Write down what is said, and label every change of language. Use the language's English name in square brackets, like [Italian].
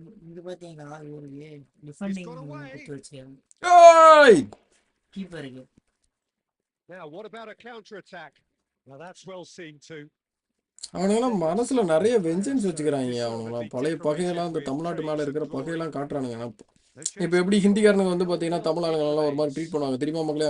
[Tamil] இது பாத்தீங்களா, ஒரு டிஃபெண்டிங் குத்து வச்சிருக்காங்க. ஏய் கீப்பருக்கு. [English] Now what about a counter attack? Now that's well seen too. [Tamil] அவனுங்கெல்லாம் மனசுல நிறைய வெஞ்சன்ஸ் வச்சுக்கிறாங்க. அவனுங்களாம் பழைய பகையெல்லாம் இந்த தமிழ்நாட்டு மேல இருக்கிற பகையெல்லாம் காட்டுறானுங்க. இப்ப எப்படி ஹிந்திக்காரனுங்க வந்து பாத்தீங்கன்னா தமிழ் ஆளுங்களெல்லாம் ஒரு மாதிரி ட்ரீட் பண்ணுவாங்க தெரியுமா மக்களே?